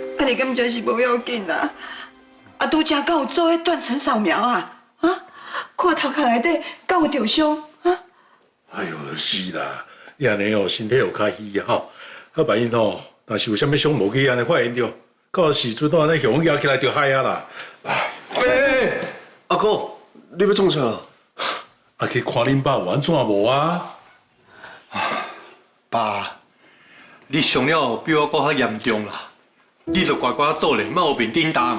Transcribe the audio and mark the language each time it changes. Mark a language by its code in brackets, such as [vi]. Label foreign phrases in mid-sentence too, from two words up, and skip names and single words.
[nan] 你根本就是无要紧啦。啊，拄则敢有做迄断层扫描啊？啊，看头壳内底敢有着伤啊？哎呦，是啦，你安尼哦，身体有较虚啊吼。啊，万一吼，若是有啥物伤无去安尼发现着，到时阵安尼向摇起来就害啊啦。哎，阿哥，你要创啥？啊，去看恁爸有安怎无啊？爸，你伤了比我搁较严重啦，你着乖乖倒咧，莫有面叮当。